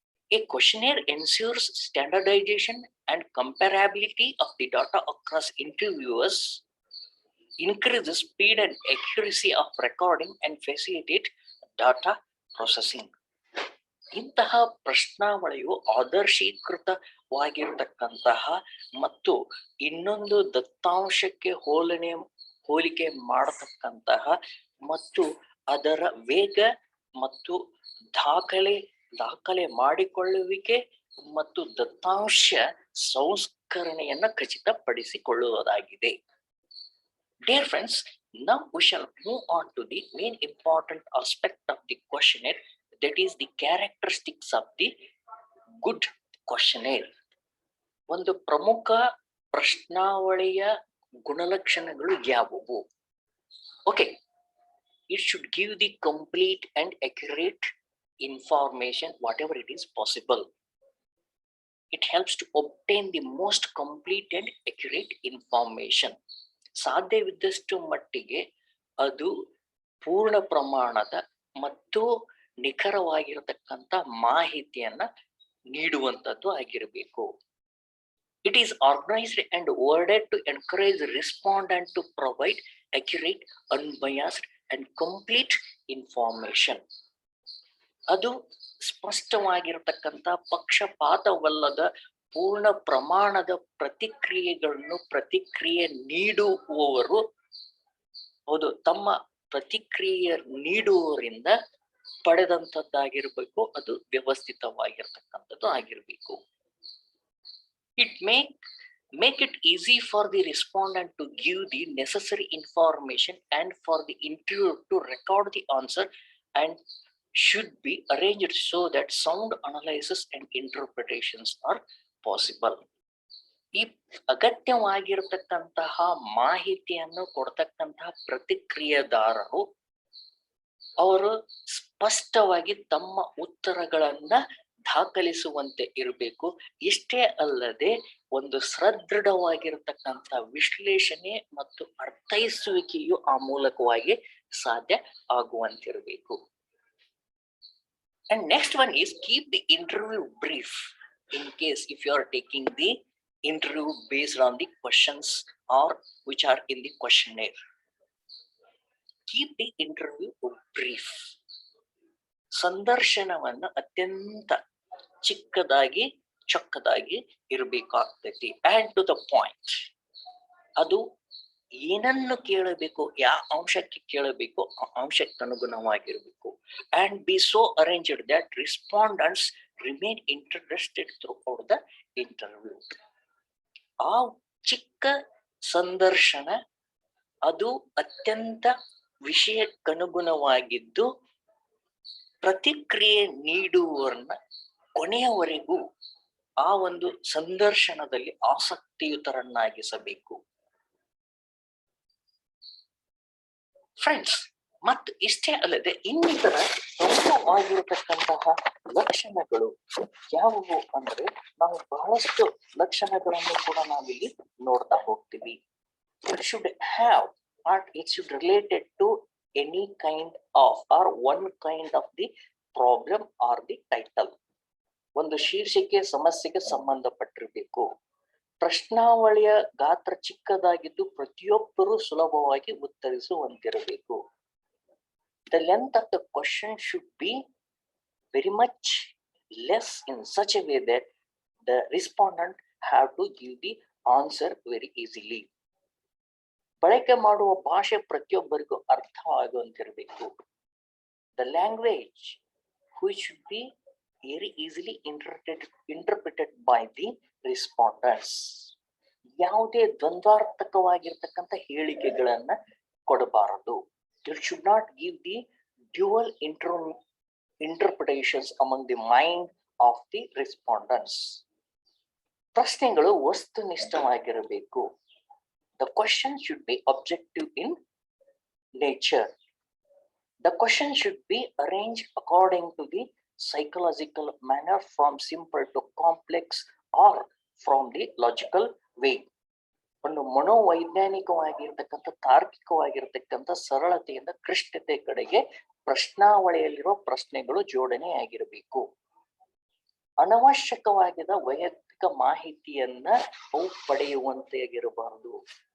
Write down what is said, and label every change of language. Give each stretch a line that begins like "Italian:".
English: A questionnaire ensures standardization and comparability of the data across interviewers, increases speed and accuracy of recording, and facilitate data processing.
Kannada: ಇಂತಹ ಪ್ರಶ್ನಾವಳಿಯು ಆದರ್ಶೀಕೃತವಾಗಿರತಕ್ಕಂತಹ ಮತ್ತು ಇನ್ನೊಂದು ದತ್ತಾಂಶಕ್ಕೆ ಹೋಲಿಕೆ ಮಾಡತಕ್ಕಂತಹ ಮತ್ತು ಅದರ ವೇಗ ಮತ್ತು ದಾಖಲೆ ಮಾಡಿಕೊಳ್ಳುವಿಕೆ ಮತ್ತು ದತ್ತಾಂಶ ಸಂಸ್ಕರಣೆಯನ್ನು ಖಚಿತಪಡಿಸಿಕೊಳ್ಳುವುದಾಗಿದೆ.
English: Dear friends, now we shall move on to the main important aspect of the questionnaire, that is the characteristics of the good questionnaire.
Kannada: ಒಂದು ಪ್ರಮುಖ ಪ್ರಶ್ನಾವಳಿಯ ಗುಣಲಕ್ಷಣಗಳು ಯಾವುವು?
English: Okay, it should give the complete and accurate information whatever it is possible. It helps to obtain the most complete and accurate information.
Kannada: ಸಾಧ್ಯವಿದ್ದಷ್ಟು ಮಟ್ಟಿಗೆ ಅದು ಪೂರ್ಣ ಪ್ರಮಾಣದ ಮತ್ತು ನಿಖರವಾಗಿರತಕ್ಕಂಥ ಮಾಹಿತಿಯನ್ನ ನೀಡುವಂಥದ್ದು ಆಗಿರಬೇಕು.
English: It is organized and worded to encourage respondent to provide accurate, unbiased and complete information.
Kannada: ಅದು ಸ್ಪಷ್ಟವಾಗಿರತಕ್ಕಂಥ ಪಕ್ಷಪಾತವಲ್ಲದ ಪೂರ್ಣ ಪ್ರಮಾಣದ ಪ್ರತಿಕ್ರಿಯೆ ನೀಡುವವರು ತಮ್ಮ ಪ್ರತಿಕ್ರಿಯೆ ನೀಡುವವರಿಂದ ಪಡೆದಂಥದ್ದಾಗಿರ್ಬೇಕು. ಅದು ವ್ಯವಸ್ಥಿತವಾಗಿರ್ತಕ್ಕಂಥದ್ದು ಆಗಿರ್ಬೇಕು.
English: It make it easy for the respondent to give the necessary information and for the interviewer to record the answer, and should be arranged so that sound analysis and interpretations are possible.
Kannada: ಈ ಅಗತ್ಯವಾಗಿರತಕ್ಕಂತಹ ಮಾಹಿತಿಯನ್ನು ಕೊಡ್ತಕ್ಕಂತಹ ಪ್ರತಿಕ್ರಿಯೆದಾರರು ಅವರು ಸ್ಪಷ್ಟವಾಗಿ ತಮ್ಮ ಉತ್ತರಗಳನ್ನ ದಾಖಲಿಸುವಂತೆ ಇರಬೇಕು. ಇಷ್ಟೇ ಅಲ್ಲದೆ ಒಂದು ಸದೃಢವಾಗಿರತಕ್ಕಂಥ ವಿಶ್ಲೇಷಣೆ ಮತ್ತು ಅರ್ಥೈಸುವಿಕೆಯು ಆ ಮೂಲಕವಾಗಿ ಸಾಧ್ಯ ಆಗುವಂತಿರಬೇಕು.
English: And next one is keep the interview brief in case if you are taking the interview based on the questions or which are in the questionnaire. Keep the interview brief.
Kannada: ಸಂದರ್ಶನವನ್ನು ಅತ್ಯಂತ ಚಿಕ್ಕದಾಗಿ ಚೊಕ್ಕದಾಗಿ ಇರಬೇಕಾಗ್ತೈತಿ.
English: and to the point.
Kannada: ಅದು ಏನನ್ನು ಕೇಳಬೇಕು, ಯಾವ ಅಂಶಕ್ಕೆ ಕೇಳಬೇಕು ಆ ಅಂಶಕ್ಕೆ ಅನುಗುಣವಾಗಿರಬೇಕು.
English: and be so arranged that respondents remain interested throughout the interview.
Kannada: ಆ ಚಿಕ್ಕ ಸಂದರ್ಶನ ಅದು ಅತ್ಯಂತ ವಿಷಯಕ್ಕನುಗುಣವಾಗಿದ್ದು ಪ್ರತಿಕ್ರಿಯೆ ನೀಡುವವರನ್ನ ಕೊನೆಯವರೆಗೂ ಆ ಒಂದು ಸಂದರ್ಶನದಲ್ಲಿ ಆಸಕ್ತಿಯುತರನ್ನಾಗಿಸಬೇಕು. ಫ್ರೆಂಡ್ಸ್, ಮತ್ತು ಇಷ್ಟೇ ಅಲ್ಲದೆ ಇನ್ನಿತರ ಪ್ರಮುಖವಾಗಿರತಕ್ಕಂತಹ ಲಕ್ಷಣಗಳು ಯಾವುವು ಅಂದ್ರೆ ನಾವು ಬಹಳಷ್ಟು ಲಕ್ಷಣಗಳನ್ನು ಕೂಡ ನಾವಿಲ್ಲಿ ನೋಡ್ತಾ ಹೋಗ್ತೀವಿ.
English: It should have or it should related to any kind of or one kind of the problem or the title.
Kannada: ಒಂದು ಶೀರ್ಷಿಕೆ ಸಮಸ್ಯೆಗೆ ಸಂಬಂಧಪಟ್ಟಿರಬೇಕು. ಪ್ರಶ್ನಾವಳಿಯ ಗಾತ್ರ ಚಿಕ್ಕದಾಗಿದ್ದು ಪ್ರತಿಯೊಬ್ಬರು ಸುಲಭವಾಗಿ ಉತ್ತರಿಸುವಂತಿರಬೇಕು.
English: The length of the question should be very much less in such a way that the respondent have to give the answer very easily.
Kannada: ಬಳಕೆ ಮಾಡುವ ಭಾಷೆ ಪ್ರತಿಯೊಬ್ಬರಿಗೂ ಅರ್ಥವಾಗುವಂತಿರಬೇಕು.
English: The language which should be very easily interpreted by the respondents.
Kannada: ಯಾವುದೇ ದ್ವಂದ್ವಾರ್ಥಕವಾಗಿರ್ತಕ್ಕಂಥ ಹೇಳಿಕೆಗಳನ್ನ ಕೊಡಬಾರದು.
English: It should not give the dual interpretations among the mind of the respondents.
Kannada: ಪ್ರಶ್ನೆಗಳು ವಸ್ತುನಿಷ್ಠವಾಗಿರಬೇಕು.
English: The question should be objective in nature. The question should be arranged according to the psychological manner from simple to complex or from the logical way.
Kannada: ಒಂದು ಮನೋವೈಜ್ಞಾನಿಕವಾಗಿರ್ತಕ್ಕಂಥ ತಾರ್ಕಿಕವಾಗಿರ್ತಕ್ಕಂಥ ಸರಳತೆಯಿಂದ ಕ್ಲಿಷ್ಟತೆ ಕಡೆಗೆ ಪ್ರಶ್ನಾವಳಿಯಲ್ಲಿರುವ ಪ್ರಶ್ನೆಗಳು ಜೋಡಣೆಯಾಗಿರಬೇಕು. ಅನವಶ್ಯಕವಾಗಿದ್ದ ವೈಯಕ್ತಿಕ ಮಾಹಿತಿಯನ್ನ ಅವು ಪಡೆಯುವಂತೆಗಿರಬಾರದು.